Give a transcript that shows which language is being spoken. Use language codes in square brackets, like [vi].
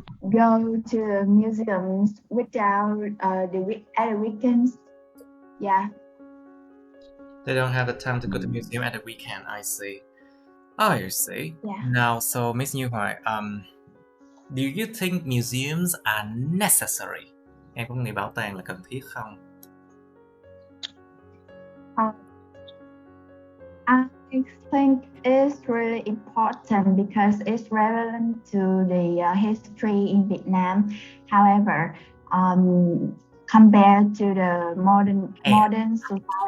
[en] go to the museums without at the weekends. Yeah. They don't have the time to go to the museum at the weekend. I see. Oh, you see. Yeah. Now, so Miss Như Hoài, do you think museums are necessary? [vi] Em có nghĩ bảo tàng là cần thiết không? [en] I think it's really important because it's relevant to the history in Vietnam. However, compared to the modern society.